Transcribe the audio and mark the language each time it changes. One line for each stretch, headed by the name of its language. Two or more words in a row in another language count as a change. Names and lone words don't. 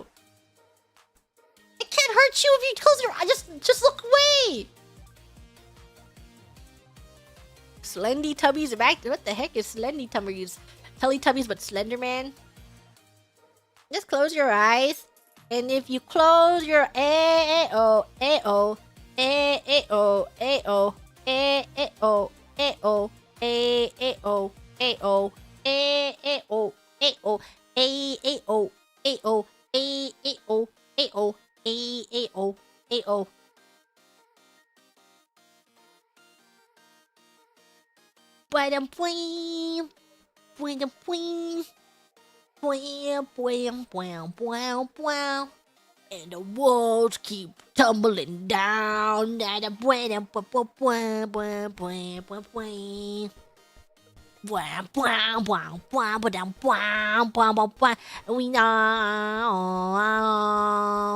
English: It can't hurt you if you close your eyes. Just look away! Slendy Tubbies are back. What the heck is Slendy Tubbies? Teletubbies but Slenderman? Just close your eyes. And if you close your A-O, A-O, A-O, A-O, A-O, A-O, A-O, A-O, A-O, A-O, A-O, A-O, A-O, A-O, A-O, A-O. Bam, bam, bam, bam. Bwam, bwam, bwam, bwam, bwam. And the walls keep tumbling down. Bwam, bwam, bwam, bwam, bwam, bwam, bwam. Bwam, bwam, bwam, bwam, bwam, bwam, bwam, bwam. We know.